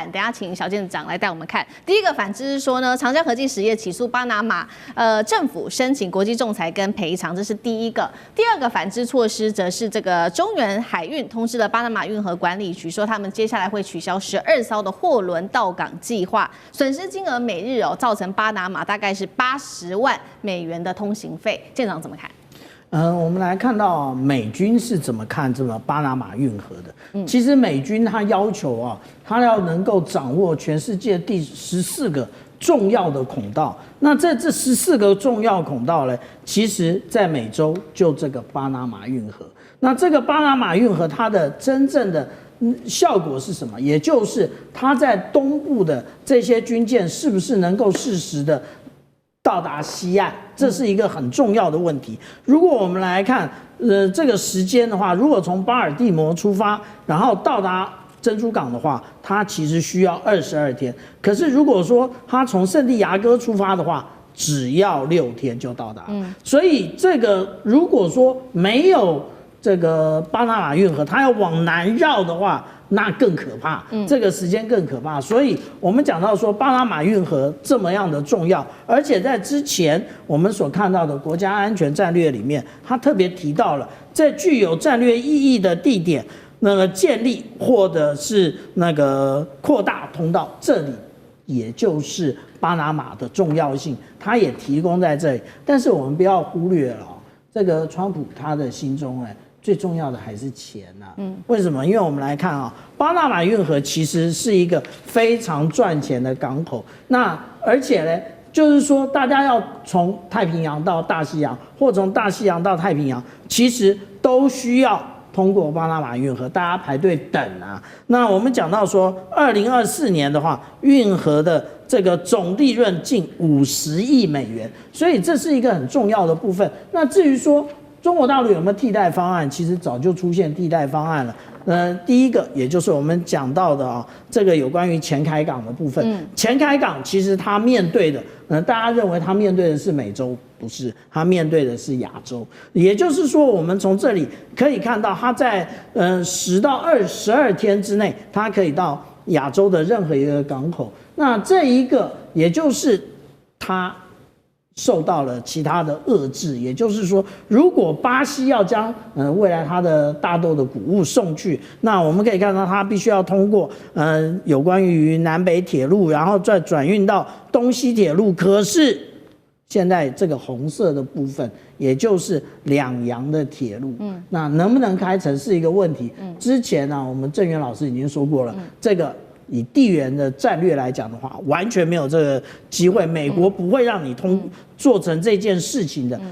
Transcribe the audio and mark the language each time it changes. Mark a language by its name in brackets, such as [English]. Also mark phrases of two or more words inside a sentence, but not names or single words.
[Chinese] 等一下請小健长來帶我們看。第一個反制是說呢，長江和記實業起訴巴拿馬政府申請國際仲裁跟賠償，這是第一個。第二個反制措施則是這個中原海運通知了巴拿馬運河管理局，說他們接下來會取消12艘的貨輪到港計劃，損失金額每日造成巴拿馬大概是80萬美元的通行費，舰長怎麼看？我们来看到美軍是怎麼看這個巴拿馬運河的。其實美軍他要求他要能夠掌握全世界第14個重要的孔道。那這14個重要孔道呢，其實在美洲就這個巴拿馬運河。那這個巴拿馬運河它的真正的效果是什麼？也就是它在東部的這些軍艦是不是能夠適時的到達西岸，這是一個很重要的問題。如果我們來看，這個時間的話，如果從巴爾的摩出發，然後到達珍珠港的話，它其實需要22天。可是如果說它從聖地亞哥出發的話，只要6天就到達。所以這個如果說沒有這個巴拿馬運河，它要往南繞的話，那更可怕，這個時間更可怕。所以我們講到說巴拿馬運河這麼樣的重要，而且在之前我們所看到的國家安全戰略裡面，它特別提到了在具有戰略意義的地點，那個建立或者是那個擴大通道，這裡也就是巴拿馬的重要性，它也提供在這裡。但是我們不要忽略了這個川普他的心中最重要的還是錢為什麼？因為我們來看巴拿馬運河其實是一個非常賺錢的港口。那而且呢，就是說大家要從太平洋到大西洋，或從大西洋到太平洋，其實都需要通過巴拿馬運河，大家排隊等啊。那我們講到說，2024年的話，運河的這個總利潤近50億美元，所以這是一個很重要的部分。那至於說中國大陸有沒有替代方案？其實早就出現替代方案了。第一個也就是我們講到的這個有關於前開港的部分。前開港其實它面對的，大家認為它面對的是美洲，不是，它面對的是亞洲。也就是說，我們從這裡可以看到，它在10到12天之內，它可以到亞洲的任何一個港口。那這一個也就是它受到了其他的遏制，也就是說，如果巴西要將未來它的大豆的穀物送去，那我們可以看到它必須要通過有關於南北鐵路，然後再轉運到東西鐵路。可是現在這個紅色的部分，也就是兩洋的鐵路，那能不能開成是一個問題。之前呢，我們鄭源老師已經說過了，這個以地緣的戰略來講的話，完全沒有這個機會，美國不會讓你做成這件事情的。